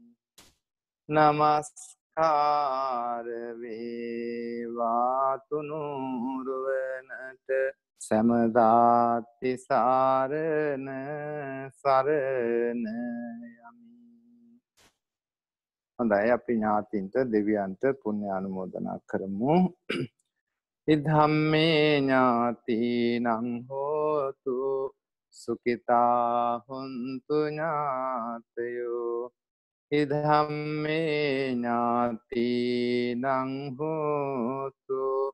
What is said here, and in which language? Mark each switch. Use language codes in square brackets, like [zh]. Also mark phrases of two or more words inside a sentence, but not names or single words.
[si] නමස්කාර වේවා තුනුරුවනට සමදාති සාරණ සරණ යමි හොඳයි අපි ඥාතින්ට දෙවියන්ට පුණ්‍ය අනුමෝදනා කරමු [pi] ඉද්ධම්මේ ඥාතිනං හෝතු සුඛිතා හොන්තු ඥාතයෝ ඉද්ධම්මේ ඥාතිනං හෝතු